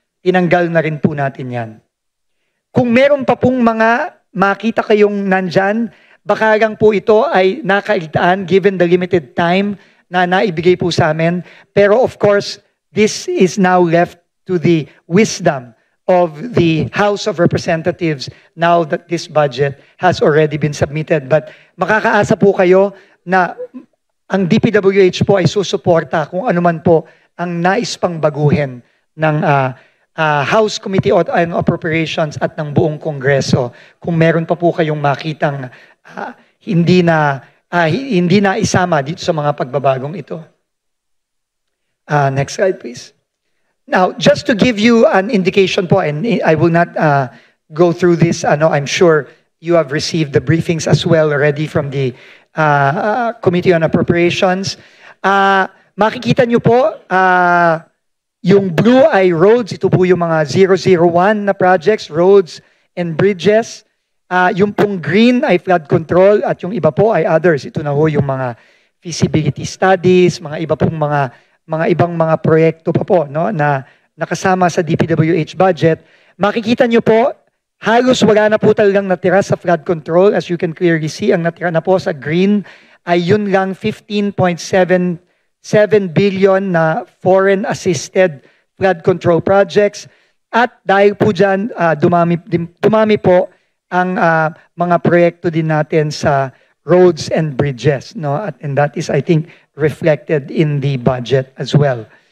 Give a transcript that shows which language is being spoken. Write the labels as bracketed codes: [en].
[tl] Tinanggal na rin po natin yan. Kung meron pa pong mga makita kayong nandyan, baka lang po ito ay nakaligtaan [en] given the limited time [tl] na naibigay po sa amin. [en] Pero of course, this is now left to the wisdom of the House of Representatives now that this budget has already been submitted. [tl] But makakaasa po kayo na ang DPWH po ay susuporta kung ano man po ang nais pang baguhin ng House Committee on Appropriations at ng buong Kongreso. Kung meron pa po kayong makitang hindi na isama dito sa mga pagbabagong ito. Next slide, please. [en] Now, just to give you an indication po, and I will not go through this, I'm sure you have received the briefings as well already from the Committee on Appropriations. [tl] Makikita nyo po, yung blue ay roads, ito po yung mga 001 na projects, roads and bridges. Yung pong green ay flood control at yung iba po ay others. Ito na ho yung mga feasibility studies, mga iba pong mga ibang mga proyekto pa po, no, na nakasama sa DPWH budget. Makikita nyo po, halos wala na po talagang natira sa flood control. [en] As you can clearly see, [tl] ang natira na po sa green ay yun lang 15.77 billion na foreign-assisted flood control projects. At dahil po dyan, dumami po ang mga proyekto din natin sa roads and bridges, no? [en] And that is, I think, reflected in the budget as well.